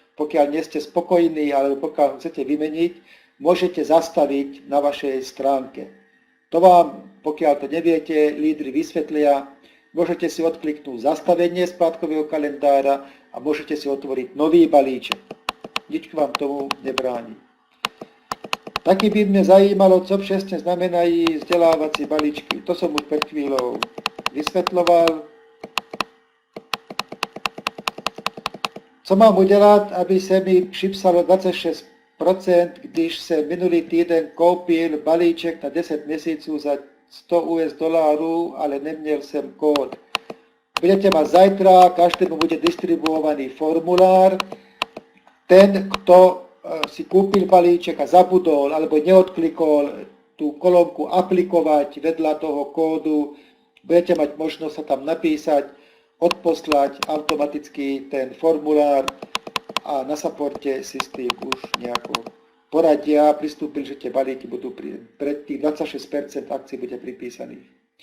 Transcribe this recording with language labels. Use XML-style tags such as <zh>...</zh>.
<sk>pokiaľ nie ste spokojní alebo pokiaľ chcete vymeniť, môžete zastaviť na vašej stránke. To vám, pokiaľ to neviete, lídri vysvetlia, môžete si odkliknúť zastavenie splátkového kalendára a môžete si otvoriť nový balíček. Nič vám tomu nebráni.</sk> <cs>Taky by mňa zajímalo, co přesne znamenají vzdelávací balíčky.</cs> <sk>To som už pred chvíľou vysvetloval.</sk> <cs>Co mám udělat, aby se mi připsalo 26%, když jsem minulý týden koupil balíček na 10 měsíců za $100, ale neměl jsem kód.</cs> <sk>Budete mať zajtra, každému bude distribuovaný formulár. Ten, kto si kúpil balíček a zabudol alebo neodklikol tú kolónku aplikovať vedľa toho kódu, budete mať možnosť sa tam napísať, odposlať automaticky ten formulár a na supporte si s tým už nejako poradia, pristúpili, že tie balíky budú pred tých 26% akcií bude pripísaných.</sk>